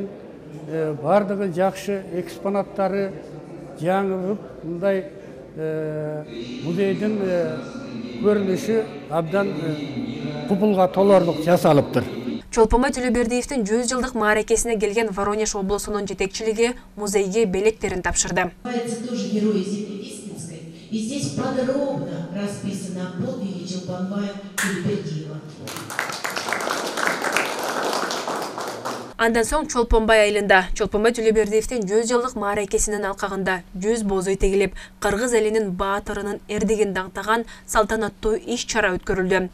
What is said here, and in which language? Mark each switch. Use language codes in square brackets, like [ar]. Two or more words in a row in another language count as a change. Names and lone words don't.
[ky] Бардыгы жакшы, экспонаттары жаңырып, мындай музейдин көрүнүшү абдан купулга толорлук жасалыптыр. Чолпонбай Төлөбердиевдин 100 жылдык мааракесине келген Воронеж облусунун жетекчилиги музейге белектерин тапшырды. [ru] И здесь подробно расписано о подвиге Чолпонбая Төлөбердиева. [ky] Андан соң Чолпонбай айылында Чолпонбай Төлөбердиевдин 100 жылдык мааракесинин алкагында 100 бозой тегилип, кыргыз элинин баатырынын эрдигин даңтаган салтанаттуу иш-чара өткөрүлдү.